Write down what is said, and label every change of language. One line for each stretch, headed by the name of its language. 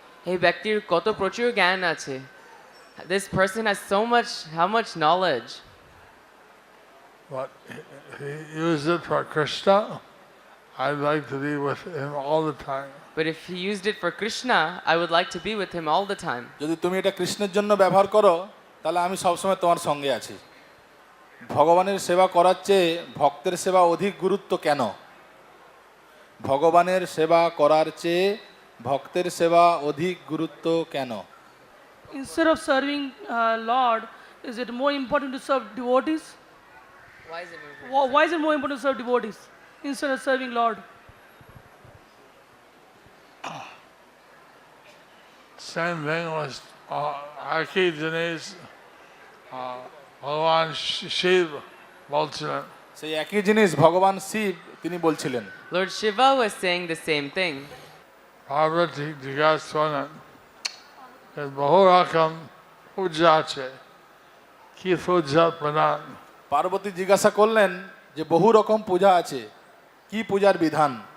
Bangla: এই ব্যক্তির কত প্রচুর জ্ঞান আছে.
English: This person has how much knowledge. But he used it for Krishna. I'd like to be with him all the time. But if he used it for Krishna, I would like to be with him all the time.
Bangla: যদি তুমি এটা কৃষ্ণের জন্য ব্যবহার করো, তাহলে আমি সবসময় তোমার সঙ্গে আছি। ভগবানের সেবা করার চেয়ে ভক্তের সেবা অধিক গুরুত্ব কেন? ভগবানের সেবা করার চেয়ে ভক্তের সেবা অধিক গুরুত্ব কেন?
English: Instead of serving Lord, is it more important to serve devotees? Why is it Why is it more important to serve devotees instead of serving Lord? Same thing was
Bangla: একই জিনিস ভগবান শিব বলছিলেন। সেই একই জিনিস ভগবান শিব তিনি বলছিলেন।
English: Lord Shiva was saying the same thing.
Bangla: Parvati জিজ্ঞাসা করেন, বহু রকম পূজা আছে, কি পূজা প্রধান? পার্বতী জিজ্ঞাসা করলেন যে বহু রকম পূজা আছে, কি পূজার বিধান?